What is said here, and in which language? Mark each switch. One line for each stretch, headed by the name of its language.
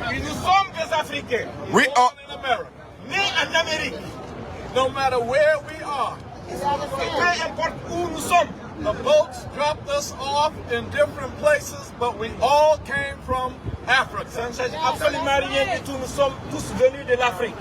French: Nous sommes des Africains.
English: We are in America.
French: Nés en Amérique.
English: No matter where we are.
French: Peu importe où nous sommes.
English: The boats dropped us off in different places, but we all came from Africa.
French: Ça ne change absolument rien du tout. Nous sommes tous venus de l'Afrique.